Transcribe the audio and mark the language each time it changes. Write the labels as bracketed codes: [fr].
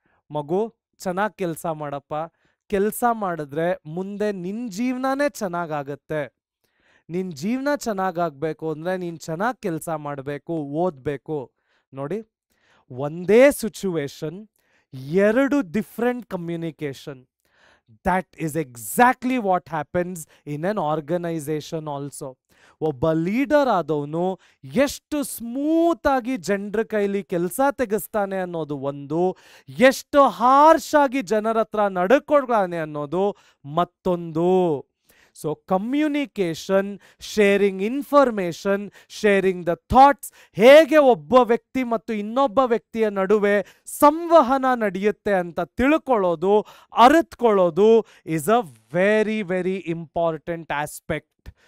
[kn] ಮಗು ಚೆನ್ನಾಗಿ ಕೆಲಸ ಮಾಡಪ್ಪ, ಕೆಲಸ ಮಾಡಿದ್ರೆ ಮುಂದೆ ನಿನ್ನ ಜೀವನನೇ ಚೆನ್ನಾಗಾಗತ್ತೆ, ನಿನ್ನ ಜೀವನ ಚೆನ್ನಾಗಾಗಬೇಕು ಅಂದರೆ ನೀನು ಚೆನ್ನಾಗಿ ಕೆಲಸ ಮಾಡಬೇಕು, ಓದಬೇಕು. ನೋಡಿ, ಒಂದೇ situation, 2 different communication. [en] That is exactly what happens in an organization also. [kn] ಒಬ್ಬ ಲೀಡರ್ ಆದವನು ಎಷ್ಟು ಸ್ಮೂತ್ ಆಗಿ ಜನರ ಕೈಲಿ ಕೆಲಸ ತೆಗೆಸ್ತಾನೆ ಅನ್ನೋದು ಒಂದು, ಎಷ್ಟು ಹಾರ್ಶ್ ಆಗಿ ಜನರ ಹತ್ರ ನಡ್ಕೊಳ್ತಾನೆ ಅನ್ನೋದು ಮತ್ತೊಂದು. [en] so communication, sharing information, sharing the thoughts, [kn] ಹೇಗೆ ಒಬ್ಬ ವ್ಯಕ್ತಿ ಮತ್ತು ಇನ್ನೊಬ್ಬ ವ್ಯಕ್ತಿಯ ನಡುವೆ ಸಂವಹನ ನಡೆಯುತ್ತೆ ಅಂತ ತಿಳ್ಕೊಳ್ಳೋದು, ಅರಿತುಕೊಳ್ಳೋದು [en] Is a very very important aspect.